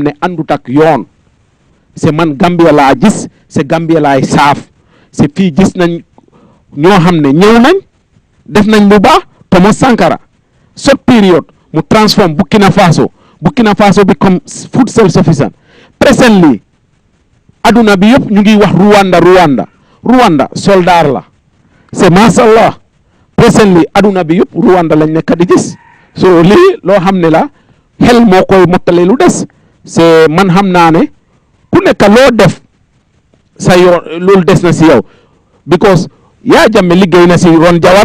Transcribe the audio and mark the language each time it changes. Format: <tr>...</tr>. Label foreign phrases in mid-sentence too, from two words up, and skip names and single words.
<wo>ne àndut ak yoon c'est man Gambia laa gis c'est Gambia laay saaf c'est fii gis nañ ñoo xam ne ñëw nañ def nañ lu baax Thomas Sankara</wo> <en>short period</en> <wo>mu</wo> <en>transform Burkina Faso become food self-sufficient presently</en> <wo>aduna bi yëpp ñu ngi wax Rwanda soldat la c'est mashallah presently aduna bi yëpp Rwanda lañ nekk di gis so lii loo xam ne la xel moo koy mottale lu des c'est man xam naa ne ku nekk loo def sa yoon loolu des na si yow because Yaya Jammeh liggéey na si ron</wo>